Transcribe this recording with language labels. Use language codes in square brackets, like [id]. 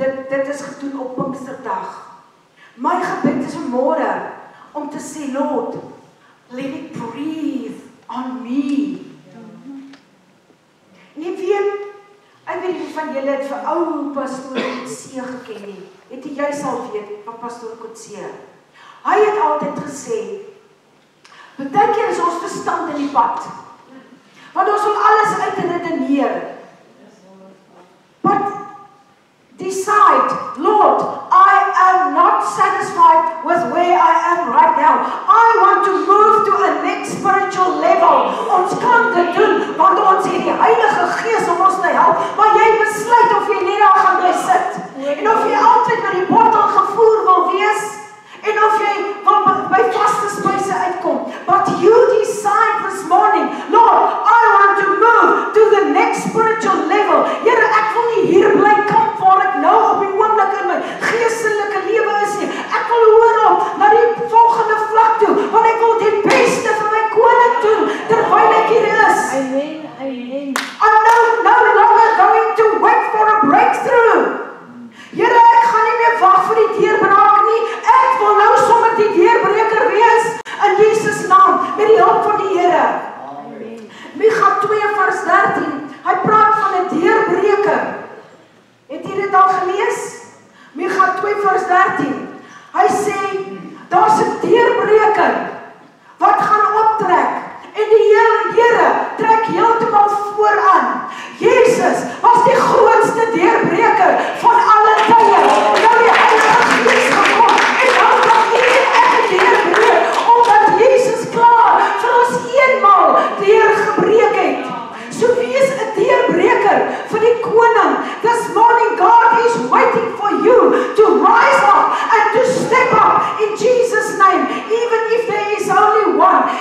[af] Dit is gedoen op Pinksterdag. My gebed is vanmôre om te sê, [en] Lord, let it breathe on me. [af] En jy weet, ek weet nie van julle het vir ou pastoor Coetzee geken nie. Het jy sal weet van pastoor Coetzee. Hy het altyd gesê, baie keer is ons verstand in die pad. Want ons wil alles uitredeneer. [en] But decide, Lord, I am not satisfied with where I am right now. I want to move to a next spiritual level. [af] Ons kan dit doen, want ons het die Heilige Gees om ons te help. Maar jy besluit of jy net daar gaan bly sit. En of jy altyd met die bottel gevoer wil wees. En of jy wil by vaste spyse uitkom. [en] But you decide this morning, Lord, I want to move to the next spiritual level. [af] Here, ek wil nie hier bly kamp waar ek nou op die oomblik in my geestelike lewe is nie. Ek wil hoor op na die volgende vlak toe, want ek wil die beste vir my koning doen, terwyl ek hier is. Amen, amen. [en] I'm no longer going to wait for a breakthrough. [af] Here, ek gaan nie meer wag vir die deurbraak nie. Ek wil nou sommer die deurbreker wees in Jesus naam met die hulp van die Here. Amen. Micha 2 vers 13. Hy praat van 'n deurbreker. Het jy dit al gelees? Micha 2 vers 13. Hy sê daar's 'n deurbreker wat gaan optrek en die Here trek heeltemal vooraan. Jesus was die grootste deurbreker van alle tye. Nou die Heilige Gees gekom en nou kan ek deurbreek, omdat Jesus klaar vir ons eenmaal deurgebreek het. So wees 'n deurbreker vir die koning. [en] This morning God is waiting for you to rise up and to step up in Jesus' name, even if there is only one.